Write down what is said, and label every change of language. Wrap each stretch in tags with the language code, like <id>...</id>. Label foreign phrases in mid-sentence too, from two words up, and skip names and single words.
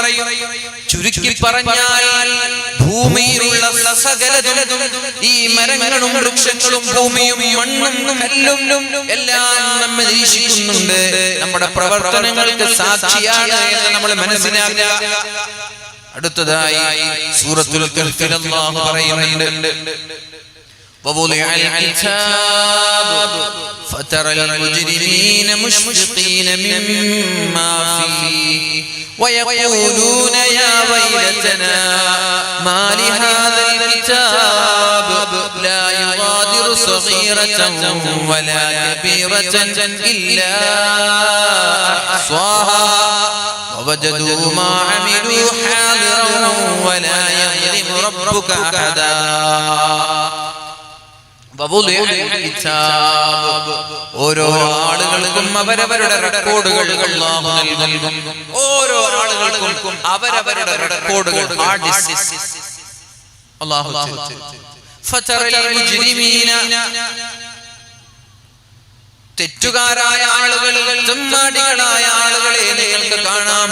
<ml>ചുരുക്കി പറഞ്ഞാൽ ഭൂമിയിലുള്ള സകലതും, ഈ മരങ്ങളും വൃക്ഷങ്ങളും ഭൂമിയും മണ്ണും കല്ലും എല്ലാം നമ്മെ നിരീക്ഷിക്കുന്നുണ്ട്. നമ്മുടെ പ്രവർത്തനങ്ങൾക്ക് സാക്ഷിയാണ് എന്ന് നമ്മൾ മനസ്സിലാക്കുക. അടുത്തതായി സൂറത്തുൽ കഹ്ഫിൽ അല്ലാഹു പറയുന്നുണ്ട്,</ml> <ar>ووضع الكتاب فترى المجرمين مشفقين مما فيه ويقولون يا ويلتنا ما لهذا الكتاب لا يغادر صغيرة ولا كبيرة إلا أحصاها ووجدوا ما عملوا حاضرا ولا يظلم ربك أحدا.</ar> <ml>ഓരോ ആളുകൾക്കും അവരവരുടെ റെക്കോർഡുകൾ അല്ലാഹു നൽകും. ഓരോ ആളുകൾക്കും അവരവരുടെ റെക്കോർഡുകൾ</ml> <en>hard disk</en> <ml>അല്ലാഹു</ml> <ar>فترى المجرمين</ar> <ml>തെറ്റുകാരായ ആളുകൾ, തെമ്മാടികളായ ആളുകളെ നിങ്ങൾക്ക് കാണാം.</ml>